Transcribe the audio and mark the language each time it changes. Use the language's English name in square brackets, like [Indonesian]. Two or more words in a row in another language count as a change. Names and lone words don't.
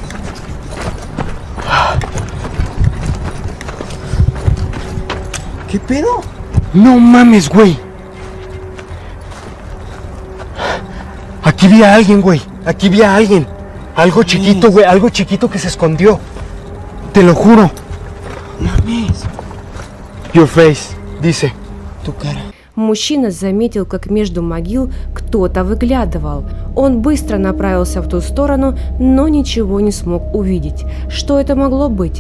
[Spanish] ¿Qué pedo? No mames, güey. Aquí vi a alguien, güey. Aquí vi a alguien. Algo chiquito, güey. Algo chiquito que se escondió. Te lo juro. Mames. [English] Your face, [Spanish] dice. Tu cara. [Russian] Мужчина заметил, как между могил кто-то выглядывал. Он быстро направился в ту сторону, но ничего не смог увидеть. Что это могло быть?